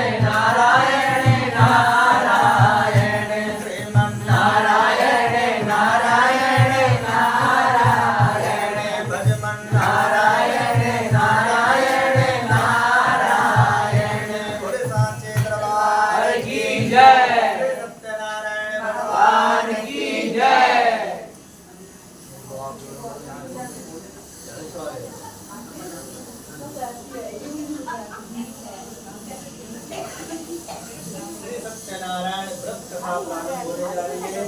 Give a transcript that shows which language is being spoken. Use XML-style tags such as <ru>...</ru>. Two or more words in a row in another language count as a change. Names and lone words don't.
<hi>नारायण नारायण श्रीमन्नारायण नारायण नारायण भजमन्नारायण नारायण नारायण बोले साचे दरबार की जय सत्यनारायण भगवान की जय श्री सत्यनारायण व्रत कथा प्रारंभ होने जा रही है।</hi>